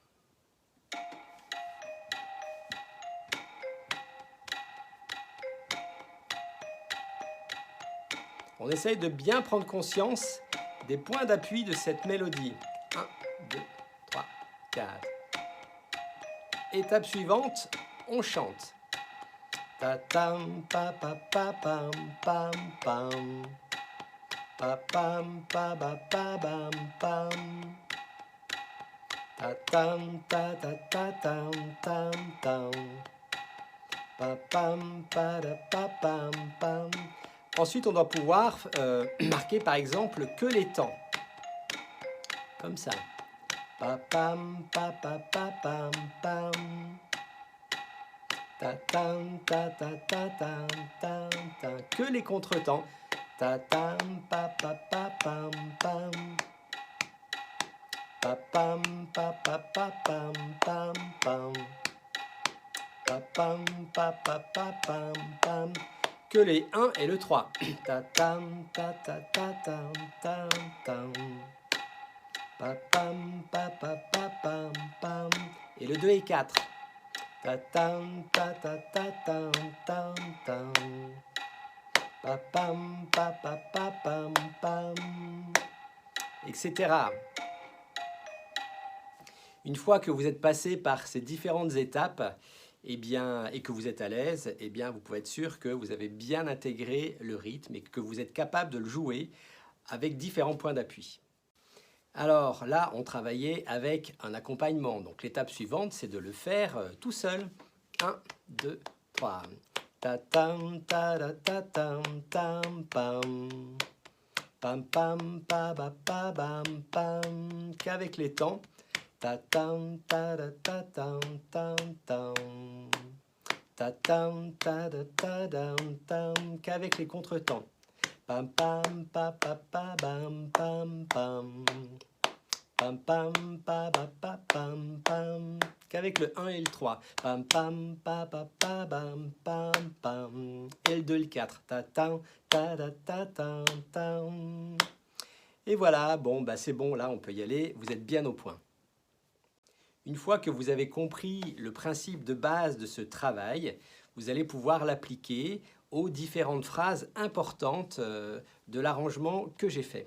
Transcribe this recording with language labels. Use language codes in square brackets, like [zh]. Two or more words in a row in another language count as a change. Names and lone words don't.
[fr] On essaye de bien prendre conscience des points d'appui de cette mélodie. 1, 2, 3, 4. Étape suivante, on chante. Ta tam pa pa pa pam pam pam. Pa pam pa ba pa bam pam. Ta tam ta ta ta tam tam tam. Pa pam pa da pa pam pam. Ensuite, on doit pouvoir marquer par exemple que les temps. Comme ça. Pa pam pa pa pa pam pam. Ta tam ta ta ta tam tam tam. Que les contretemps. Ta tam pa pa pa pam pam. Pa pam pa pa pa pam pam pam. Pa pam pa pa pa pam pam. Que les 1 et le 3. Ta tam ta ta ta tam tam tam. Pa pam pa pa pa pam pam. Et le 2 et 4. Ta tam ta ta ta tam tam tam. Pa pam pa pa pa pam pam. Etc. Une fois que vous êtes passé par ces différentes étapes, eh bien, et que vous êtes à l'aise, eh bien, vous pouvez être sûr que vous avez bien intégré le rythme et que vous êtes capable de le jouer avec différents points d'appui. Alors là, on travaillait avec un accompagnement. Donc l'étape suivante, c'est de le faire tout seul. 1, 2, 3. Ta tam ta da ta tam tam pam. Pam pam pa ba pa bam pam. Qu'avec les temps. Ta tam ta da ta tam tam tam. Ta tam ta da ta dam tam. Qu'avec les contretemps. Pam pam pa pa pa bam pam pam. Pam pam pa pa pa pam pam. Qu'avec le 1 et le 3. Pam pam pa pa pa bam pam pam. Et le 2 et le 4. Ta tam ta da ta tam tam. Et voilà, bon bah c'est bon, là on peut y aller, vous êtes bien au point. Une fois que vous avez compris le principe de base de ce travail, vous allez pouvoir l'appliquer aux différentes phrases importantes de l'arrangement que j'ai fait.